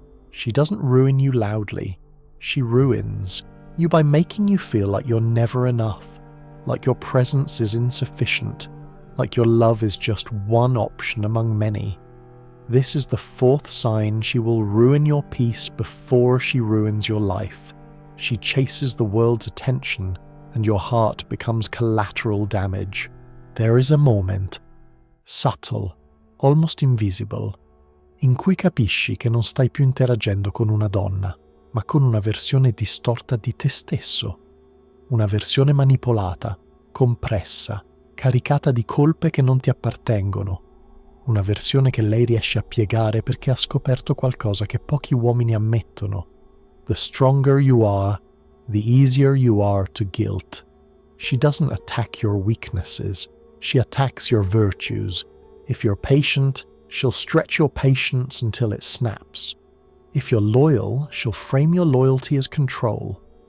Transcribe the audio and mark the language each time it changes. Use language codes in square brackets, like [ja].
[en] She doesn't ruin you loudly. She ruins you by making you feel like you're never enough, like your presence is insufficient, like your love is just one option among many. This is the fourth sign she will ruin your peace before she ruins your life. She chases the world's attention, and your heart becomes collateral damage. There is a moment, subtle, almost invisible, [it] in cui capisci che non stai più interagendo con una donna, ma con una versione distorta di te stesso. Una versione manipolata, compressa, caricata di colpe che non ti appartengono. Una versione che lei riesce a piegare perché ha scoperto qualcosa che pochi uomini ammettono. [en] The stronger you are, the easier you are to guilt. She doesn't attack your weaknesses, she attacks your virtues. If you're patient, she'll stretch your patience until it snaps. If you're loyal, she'll frame your loyalty as control.